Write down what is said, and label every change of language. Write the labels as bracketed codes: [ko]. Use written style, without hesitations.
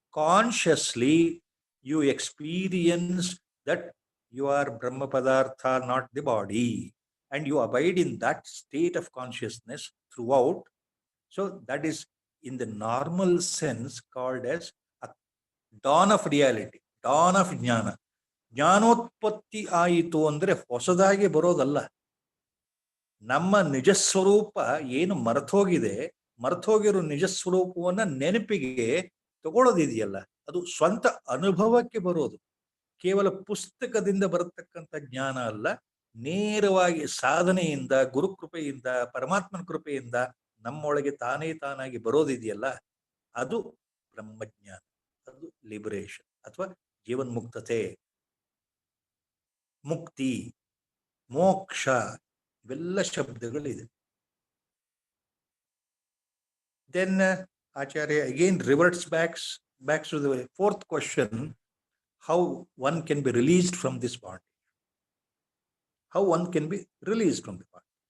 [en] Consciously, you experience that you are Brahma Padartha, not the body. And you abide in that state of consciousness throughout. So that is in the normal sense called as a dawn of reality, dawn of jnana. [kn] ಜ್ಞಾನೋತ್ಪತ್ತಿ ಆಯಿತು ಅಂದರೆ ಹೊಸದಾಗಿ ಬರೋದಲ್ಲ. ನಮ್ಮ ನಿಜಸ್ವರೂಪ ಏನು ಮರೆತೋಗಿರೋ ನಿಜಸ್ವರೂಪವನ್ನ ನೆನಪಿಗೆ ತಗೊಳ್ಳೋದಿದೆಯಲ್ಲ, ಅದು ಸ್ವಂತ ಅನುಭವಕ್ಕೆ ಬರೋದು. ಕೇವಲ ಪುಸ್ತಕದಿಂದ ಬರತಕ್ಕಂಥ ಜ್ಞಾನ ಅಲ್ಲ, ನೇರವಾಗಿ ಸಾಧನೆಯಿಂದ, ಗುರುಕೃಪೆಯಿಂದ, ಪರಮಾತ್ಮನ ಕೃಪೆಯಿಂದ ನಮ್ಮೊಳಗೆ ತಾನಾಗಿ ಬರೋದಿದೆಯಲ್ಲ, ಅದು ಬ್ರಹ್ಮಜ್ಞಾನ, ಅದು ಲಿಬರೇಷನ್ ಅಥವಾ ಜೀವನ್ಮುಕ್ತತೆ, ಮುಕ್ತಿ, ಮೋಕ್ಷ, ಇವೆಲ್ಲ ಶಬ್ದಗಳಿದೆ. [en] Then Acharya again reverts back to the fourth question, how one can be released from this bondage. How one can be released from the bondage.